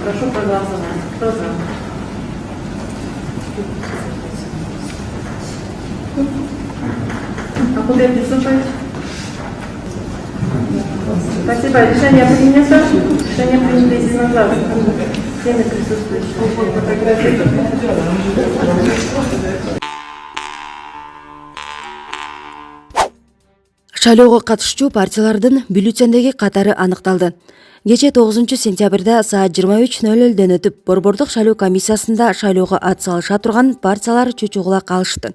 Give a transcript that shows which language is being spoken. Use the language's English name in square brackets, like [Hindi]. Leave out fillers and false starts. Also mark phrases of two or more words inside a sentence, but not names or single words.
[Russian] Прошу проголосовать. Кто за? А куда приступать? Спасибо. Решение принято. Решение принято единогласно. Всеми присутствующими. [Kyrgyz] Шайлоого катышчу партиялардын бюллетендеги катары аныкталды. Кече 9-сентябрда саат 23:00 өтүп, Борбордук шайлоо комиссиясында шайлоого ат салыша турган партиялар чучугулак алышты.